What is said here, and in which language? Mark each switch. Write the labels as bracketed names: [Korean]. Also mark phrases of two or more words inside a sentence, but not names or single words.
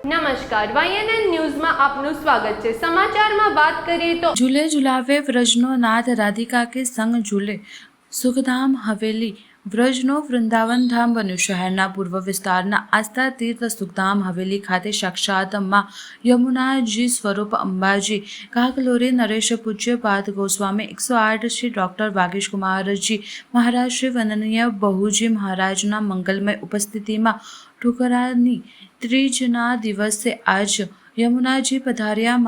[Gujarati] નમસ્કાર, YNN ન્યૂઝમાં આપનું સ્વાગત છે। સમાચારમાં વાત કરીએ તો [Hindi] झूले झुलावे व्रजनो नाथ राधिका के संग झूले सुखधाम हवेली [Gujarati] વ્રજનો વૃંદાવન ધામ બન્યું। શહેરના પૂર્વ વિસ્તારના આસ્થા તીર્થ સુખધામ હવેલી ખાતે સાક્ષાત માં યમુનાજી સ્વરૂપ અંબાજી કાકલોરી નરેશ પૂજ્ય પાદ ગોસ્વામી 108 શ્રી ડૉક્ટર વાગીશ કુમારજી મહારાજ શ્રી વંદનીય બહુજી મહારાજના મંગલમય ઉપસ્થિતિમાં ઠુકરાની ત્રીજના દિવસે આજ યમુનાજી પધાર્યા।